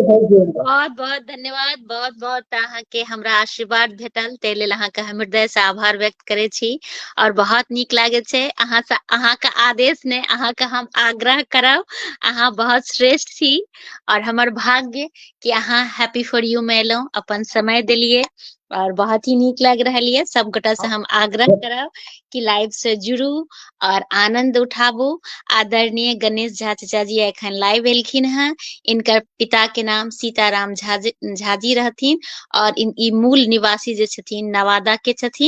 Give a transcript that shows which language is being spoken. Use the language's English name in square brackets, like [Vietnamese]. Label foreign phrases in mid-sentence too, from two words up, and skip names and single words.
[Maithili] बहुत बहुत धन्यवाद। बहुत बहुत अहाँ के हमरा आशीर्वाद भेटल ताहि लेल अहाँ के हम हृदय से आभार व्यक्त करे छी और बहुत नीक लागे छै। अहाँ से अहाँ के आदेश ने अहाँ के हम आग्रह करब। अहाँ बहुत श्रेष्ठ छी और हमर भाग्य कि अहाँ हैप्पी फॉर यू में एलौं, अपन समय देलिए और बहुत ही नीक लग रहल ये। सब गोटा से हम आग्रह करब कि लाइव से जुड़ू और आनंद उठाबू। आदरणीय गणेश झा चाचा जी एखन लाइव एलखिन हैं। इनकर पिता के नाम सीताराम झा जी रहथिन और ई मूल निवासी जे छथिन नवादा के छथिन।